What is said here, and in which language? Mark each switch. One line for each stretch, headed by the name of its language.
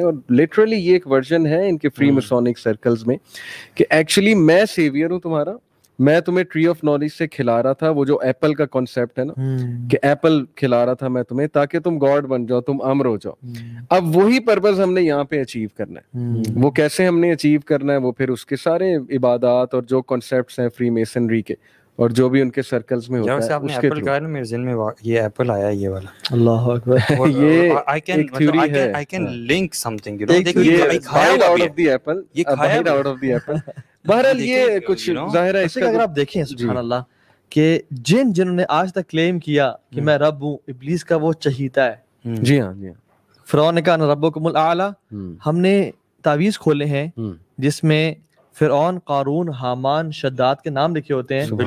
Urdu: اور لٹرلی یہ ایک ورژن ہے ان کے فری مسونک سرکلز میں کہ ایکچولی میں سیویئر ہوں تمہارا, میں تمہیں ٹری آف نالج سے کھلا رہا تھا. وہ جو ایپل کا کانسیپٹ ہے نا کہ ایپل کھلا رہا تھا میں تمہیں تاکہ تم گاڈ بن جاؤ, تم امر ہو جاؤ. اب وہی پرپز ہم نے یہاں پہ اچیو کرنا ہے. وہ کیسے ہم نے اچیو کرنا ہے, وہ پھر اس کے سارے عبادات اور جو کانسیپٹس ہیں فری میسنری کے اور جو بھی ان کے سرکلز میں ہوتا ہے اس کے تھرو. میرے ذہن میں یہ ایپل آیا, یہ والا. اللہ اکبر. یہ ایک تھیوری ہے.
English: I can link something, you know.
Urdu: یہ کھایا
English: out of the apple,
Urdu: باہر
English: out of the apple.
Urdu: بہرحال یہ کچھ ظاہر ہے. اگر آپ دیکھیں سبحان اللہ کہ جنہوں نے آج تک کلیم کیا کہ میں رب ہوں, ابلیس کا وہ چہیتا ہے. جی ہاں, جی ہاں. فرعون نے کہا ربکم الاعلی. ہم نے تعویذ کھولے ہیں جس میں فرعون, قارون, حامان, شداد کے نام لکھے ہوتے ہیں.